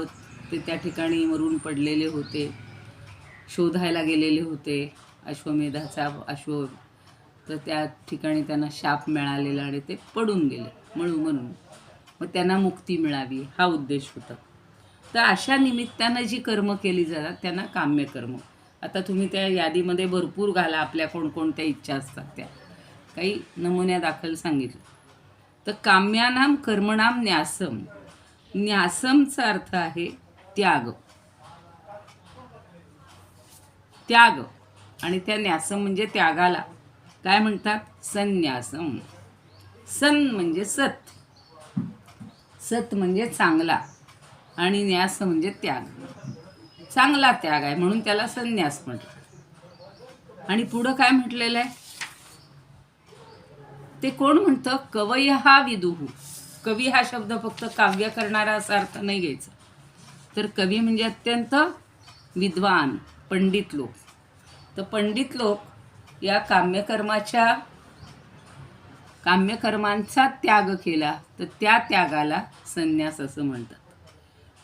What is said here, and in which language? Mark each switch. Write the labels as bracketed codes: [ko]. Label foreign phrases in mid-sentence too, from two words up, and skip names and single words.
[mr] ते त्या ठिकाणी मरून पडलेले होते, शोधायला गेलेले होते अश्वमेधाचा अश्व, तर त्या ठिकाणी त्यांना शाप मिळालेला आणि ते पडून गेले म्हणून मग त्यांना मुक्ती मिळावी हा उद्देश होता. तर अशा निमित्तानं जी कर्म केली जातात त्यांना काम्य कर्म. आता तुम्ही त्या यादीमध्ये भरपूर घाला आपल्या कोणकोणत्या इच्छा असतात त्या, काही नमुन्यादाखल सांगितलं. [sa] तर काम्यानाम कर्मणाम न्यासम. [mr] न्यासमचा अर्थ आहे त्याग, त्याग. आणि त्या न्यासम म्हणजे त्यागाला काय म्हणतात, संन्यासम. सन म्हणजे सत, सत म्हणजे चांगला, आणि न्यास म्हणजे त्याग, चांगला त्याग आहे म्हणून त्याला संन्यास म्हटलं. आणि पुढं काय म्हटलेलं आहे ते कोण म्हणतं, [sa] कवयः विदुः. [mr] कवी हा शब्द फक्त काव्य करणारा असा अर्थ नाही घ्यायचा, तर कवी म्हणजे अत्यंत विद्वान पंडित लोक. तर पंडित लोक या काम्यकर्मांचा त्याग केला तर त्या त्यागाला संन्यास असं म्हणतात.